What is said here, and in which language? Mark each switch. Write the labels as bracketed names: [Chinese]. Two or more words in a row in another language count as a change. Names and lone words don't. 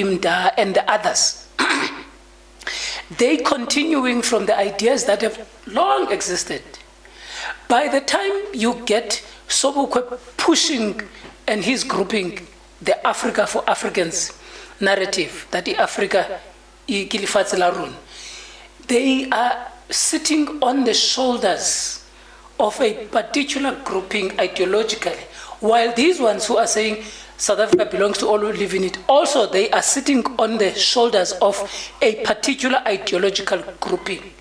[English] Mda, and the others, they continuing from the ideas that have long existed. By the time you get Sobukwe pushing and his grouping the Africa for Africans narrative, that the Africa [Southern Sotho] ikilifatse la rona, [English] they are sitting on the shoulders of a particular grouping ideologically, while these ones who are saying South Africa belongs to all who live in it, also they are sitting on the shoulders of a particular ideological grouping.